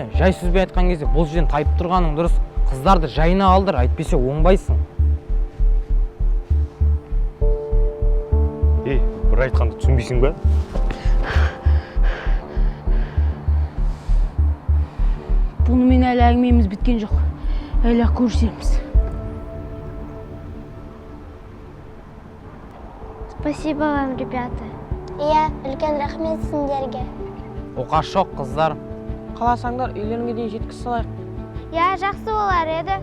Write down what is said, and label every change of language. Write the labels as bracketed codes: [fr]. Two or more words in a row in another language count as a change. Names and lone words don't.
[kk] Жай сөзбен айтқан кезде бұл жерден тайып тұрғаның дұрыс. Қыздарды жайына алдыр, айтпесе оңбайсың. Бір айтқанды түсінбейсің ба? Бұнымен әлі әңгімеміз біткен жоқ. Әлі көрсеміз. [ru] Спасибо вам, ребята. [kk] Иә, үлкен рахмет сендерге. Оқас жоқ, қыздар. Қаласаңдар, үйлеріңе дейін жеткіз салайық. Иә, жақсы болар еді.